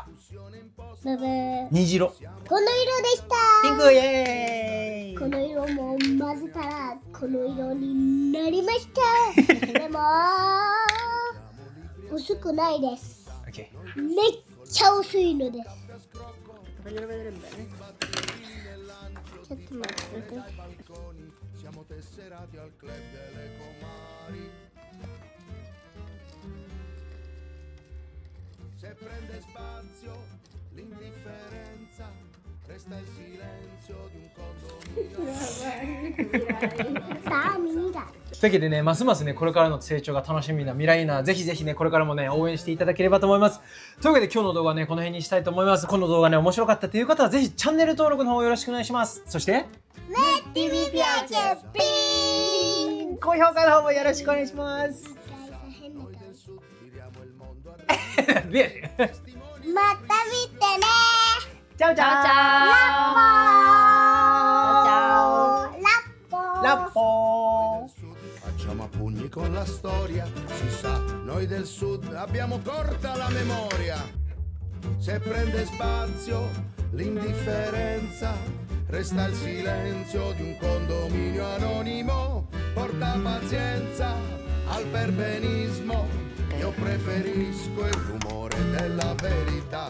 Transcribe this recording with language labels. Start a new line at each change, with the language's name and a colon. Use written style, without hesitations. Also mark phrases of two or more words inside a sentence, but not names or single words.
Japanese: ブブー。虹色、この色でした。ピンク、イエーイ。この色も混ぜたらこの色になりました。でも薄くないです。オッケめっちゃ薄いのです。
Italian: Voglio vedere bene.
Japanese: ちょっと待ってて。
Italian: Se prende spazio l'indifferenza, resta il silenzio di un condominio.
Japanese: さあミラ。ー。というわけでね、ますますねこれからの成長が楽しみなミライナ、ぜひぜひねこれからもね応援していただければと思います。というわけで今日の動画はねこの辺にしたいと思います。この動画ね面白かったという方はぜひチャンネル登録の方よろしくお願いします。そして
Italian: mettimi piace pin.
Japanese: 高評価の方もよろしくお願いします。でまた見てね。
Italian: チャオチャ Ciao オ ciao.
Japanese: ラッポー。
Italian: Facciamo a pugni con la storia, si sa, noi del sud abbiamo corta la memoria. Se prende spazio l'indifferenza, resta il silenzio di un condominio anonimo. Porta pazienza al perbenismo, io preferisco il rumore della verità.